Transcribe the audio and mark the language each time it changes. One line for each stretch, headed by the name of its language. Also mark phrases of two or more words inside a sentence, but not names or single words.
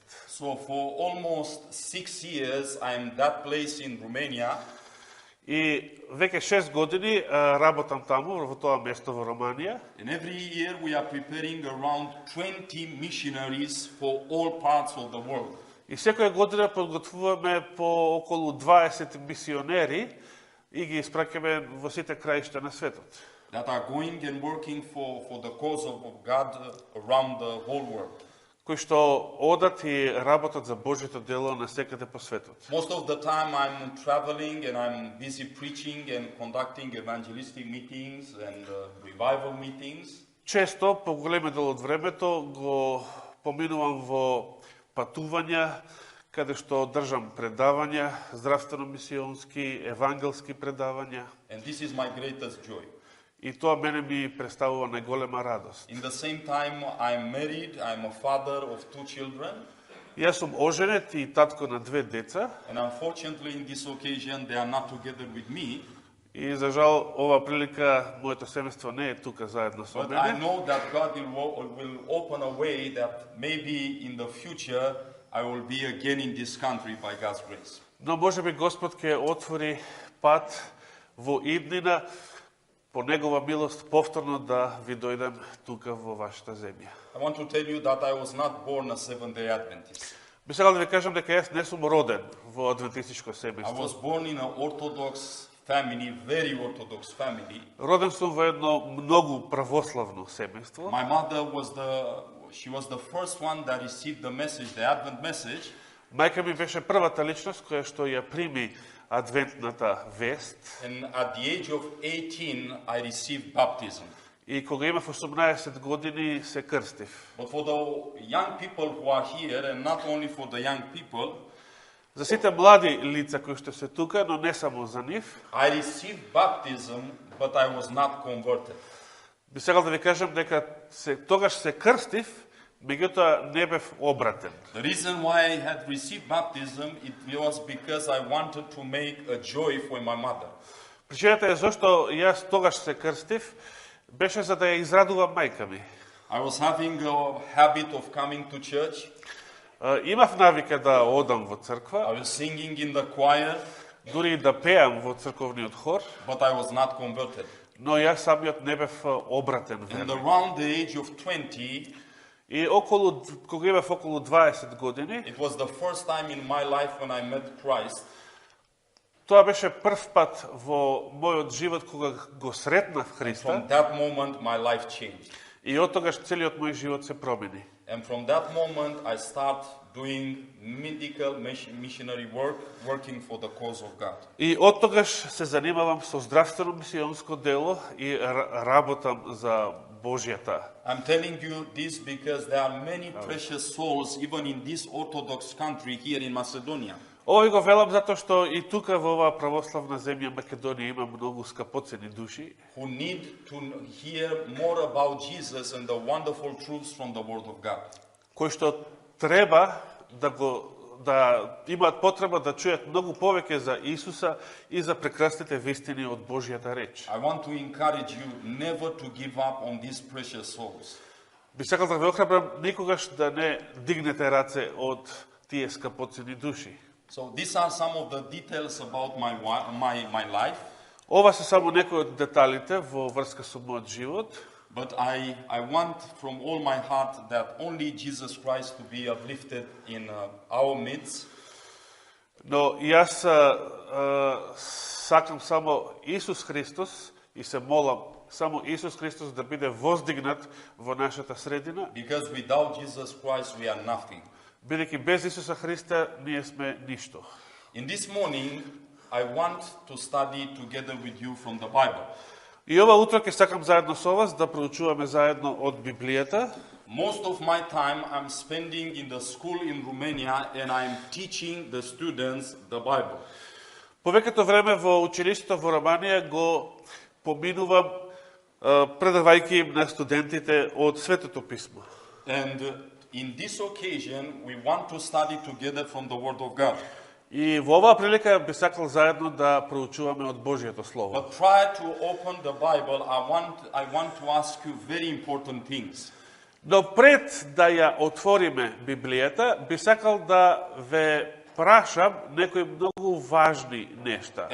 English: So for almost 6 years, I'm that place in Romania.
Macedonian: И веќе 6 години работам таму, во тоа место во Романија.
English: And every year we are preparing around 20 missionaries for all parts of the world.
Macedonian: И секоја година подготвуваме по околу 20 мисионери и ги испраќаме во сите краишта на светот.
English: That are going and working for the cause of God around the whole world.
Macedonian: Кои што одат и работат за Божјото дело на секаде по светот.
English: Most of the time I'm traveling and I'm busy preaching and conducting evangelistic meetings and revival meetings.
Macedonian: Често, по големи дел од времето, го поминувам во патувања, каде што држам предавања, здравствено-мисионски, евангелски предавања.
English: And this is my greatest joy.
Macedonian: И тоа мене ми представува најголема радост.
English: In the same time, I'm married, I'm a father of 2 children.
Macedonian: Јас сум оженет и татко на 2 деца.
English: And unfortunately, in this occasion, they are not together with me.
Macedonian: И за жал, ова прилика, моето семејство не е тука заедно со
English: But I
Macedonian: мене.
English: know that God will open a way that maybe in the future I will be again in this country by God's grace.
Macedonian: Но може би Господ ќе отвори пат во иднина, по Негова милост, повторно да ви дојдем тука во вашата земја.
English: I want to tell you that I was not born a Seventh-day Adventist.
Macedonian: Би сакал да ви кажам дека јас не сум роден во адвентистичко
English: I
Macedonian: семејство.
English: was born in an Orthodox family, very Orthodox family.
Macedonian: Роден сум во едно многу православно семејство.
English: My mother was the first one that received the message, the Advent message.
Macedonian: Мајка ми беше првата личност која што ја прими адвентната вест.
English: And at the age of 18, I received baptism.
Macedonian: И кога имав 18 години се крстив.
English: But for the young people who are here, and not only for the young people,
Macedonian: За сите млади лица кои што се тука, но не само за нив,
English: I received baptism, but I was not converted.
Macedonian: би сакал да ви кажам дека тогаш се крстив, меѓутоа не бев обратен.
English: The reason why I had received baptism, it was because I wanted to make a joy for my mother.
Macedonian: Причината е зашто јас тогаш се крстив, беше за да ја израдувам мајка ми.
English: I was having a habit of coming to church.
Macedonian: Имав навика да одам во црква,
English: I was singing in the choir,
Macedonian: дури и да пеам во црковниот хор,
English: but I was not converted.
Macedonian: но јас самиот не бев обратен
English: And
Macedonian: верник.
English: around the age of 20,
Macedonian: И кога имав околу 20 години,
English: it was the first time in my life when I met Christ.
Macedonian: тоа беше прв пат во мојот живот кога го сретнав Христа.
English: From that moment, my life changed.
Macedonian: И од тогаш целиот мој живот се промени.
English: And from that moment, I start doing medical missionary work, working for the cause of God.
Macedonian: И од тогаш се занимавам со здравствено мисионско дело и работам за Божјата.
English: I'm telling you this because there are many precious souls, even in this Orthodox country here in Macedonia,
Macedonian: Овој го велам затоа што и тука во оваа православна земја Македонија има многу скапоцени души
English: who need to hear more about Jesus and the wonderful truths from the Word of God.
Macedonian: кои што треба да имаат потреба да чујат многу повеќе за Исуса и за прекрасните вистини од Божјата реч.
English: I want to encourage you never to give up on these precious souls.
Macedonian: Би сакал да ве охрабрам никогаш да не дигнете раце од тие скапоцени души.
English: So these are some of the details about my life.
Macedonian: Ова се само некои од деталите во врска со мојот живот.
English: But I want from all my heart that only Jesus Christ to be uplifted in our midst.
Macedonian: Но јас сакам само Исус Христос и се молам само Исус Христос да биде воздигнат во нашата средина,
English: Because without Jesus Christ we are nothing.
Macedonian: бидејќи без Исуса Христа ние сме ништо.
English: In this morning, I want to study together with you from the Bible.
Macedonian: И ова утро ќе сакам заедно со вас да проучуваме заедно од Библијата.
English: Most of my time I'm spending in the school in Romania and I'm teaching the students the Bible.
Macedonian: Повеќето време во училиштето во Романија го поминувам предавајќи им на студентите од Светото писмо.
English: And in this occasion, we want to study together from the Word of God.
Macedonian: И во оваа прилика би сакал заедно да проучуваме од Божјото Слово.
English: But prior to open the Bible, I want to ask you very important things.
Macedonian: Но пред да ја отвориме Библијата, би сакал да ве прашам некои многу важни нешта.